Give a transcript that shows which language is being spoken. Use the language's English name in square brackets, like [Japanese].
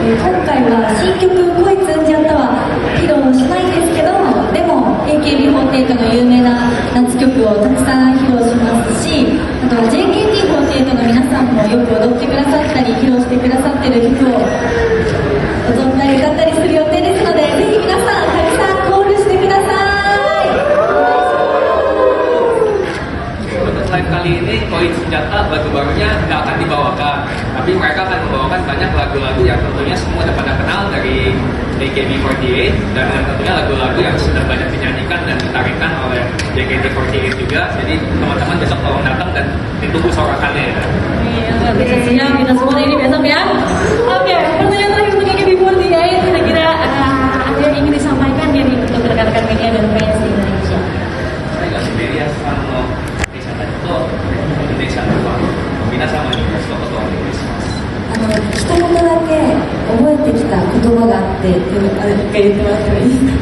[Japanese] 今回は新曲「恋つんじゃった」は披露しないんですけど、でも AKB48 の有名な夏曲をたくさん披露しますし、あとは JKT48 の皆さんもよく踊ってくださったり披露してくださってる曲を踊ったり歌ったりする予定ですので、ぜひ皆さんたくさんコールしてください。 [Indonesian] Untuk live kali ini Koi Senjata lagu barunya nggak akan dibawakan, tapi mereka akan membawakan banyak lagu-lagu yang tentunya semua udah pada kenal dari AKB48 dan tentunya lagu-lagu yang sudah banyak dinyanyikan dan ditarikan oleh JKT48 juga. Jadi teman-teman besok tolong datang dan ditunggu sorakannya ya. Iya, bisa siap kita semua ini besok ya. Oke, pertanyaan terakhir untuk AKB48 kira-kira ada yang ingin disampaikan ya nih untuk rekan-rekan media dan fans di Indonesia. Saya nggak sendiri ya sama Indonesia itu Indonesia apa? [Japanese] 皆様にご一言お願いします。一言だけ覚えてきた言葉があって、言ってもらってもいいですか？